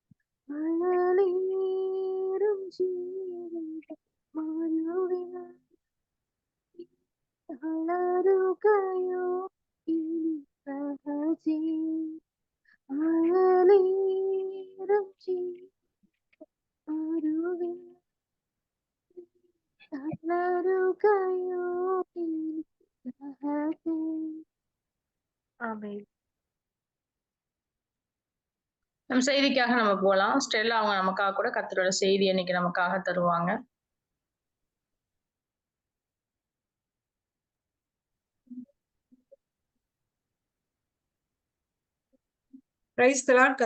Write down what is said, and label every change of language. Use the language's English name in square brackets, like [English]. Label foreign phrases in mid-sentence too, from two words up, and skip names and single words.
[Malayalam] അഴലേറും ജീവിത മരുവിൽ തളരുകയോ ഇനി സഹജേ. അഴലേറും ജീവിത മരുവിൽ തളരുകയോ ഇനി സഹജേ. ആമേൻ. [Tamil] நம்ம செய்திக்காக நம்ம போலாம். ஸ்டெல்லா அவங்க நமக்காக கூட கர்த்தரோட செய்தி இன்னைக்கு நமக்காக தருவாங்க. [English] Praise the Lord.